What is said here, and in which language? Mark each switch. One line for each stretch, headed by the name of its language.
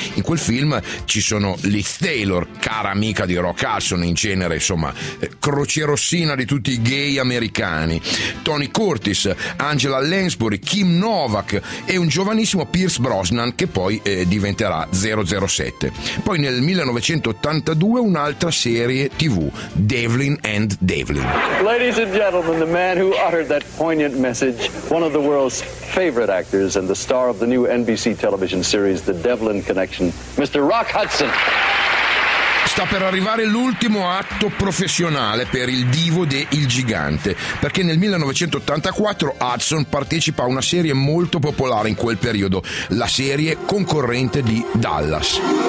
Italian: In quel film ci sono Liz Taylor, cara amica di Rock Hudson, in genere insomma croce rossina di tutti i gay americani, Tony Curtis, Angela Lansbury, Kim Novak e un giovanissimo Pierce Brosnan, che poi diventerà 007. Poi nel 1982 un'altra serie TV, Devlin and Devlin.
English: Ladies and gentlemen, the man who uttered that poignant message, one of the world's favorite actors and the star of the new NBC television series The Devlin Connection, Mr. Rock Hudson.
Italian: Sta per arrivare l'ultimo atto professionale per il divo de Il Gigante, perché nel 1984 Hudson partecipa a una serie molto popolare in quel periodo, la serie concorrente di Dallas.